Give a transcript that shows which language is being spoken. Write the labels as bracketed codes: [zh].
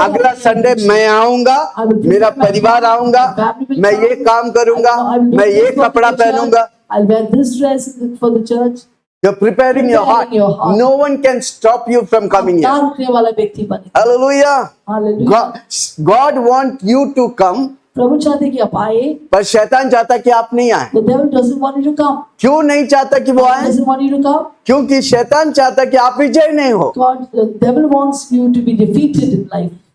[hi] अगला संडे मैं आऊंगा, मेरा परिवार आऊंगा, मैं ये काम करूंगा, मैं ये कपड़ा पहनूंगा। [en] I'll wear this dress for the church. You're preparing your heart. Preparing your heart. No one can stop you from coming here. [hi] तार रुकने वाला व्यक्ति बने। [en] Hallelujah. Hallelujah. God wants you to come, [hi] प्रभु चाहते कि आप आए। पर शैतान चाहता कि आप नहीं आए। [en] The devil doesn't want you to come. [hi] क्यों नहीं चाहता कि वो आए? [en] Doesn't want you to come. [hi] क्योंकि शैतान चाहता कि आप विजय नहीं हो, [en] God, the devil wants you to be defeated in life.